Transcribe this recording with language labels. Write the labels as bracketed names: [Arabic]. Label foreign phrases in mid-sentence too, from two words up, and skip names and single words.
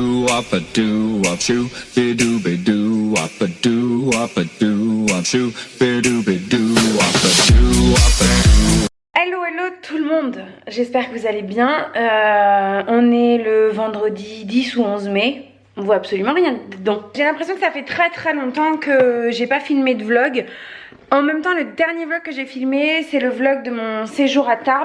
[French] wop a doo wop shoo, bidoo bidoo wop a doo wop a doo wop shoo, bidoo bidoo wop a doo wop a doo. Hello, hello tout le monde, j'espère que vous allez bien. On est le vendredi 10 ou 11 mai, on voit absolument rien dedans. J'ai l'impression que ça fait très longtemps que j'ai pas filmé de vlog. En même temps, le dernier vlog que j'ai filmé, c'est le vlog de mon séjour à Tarbes.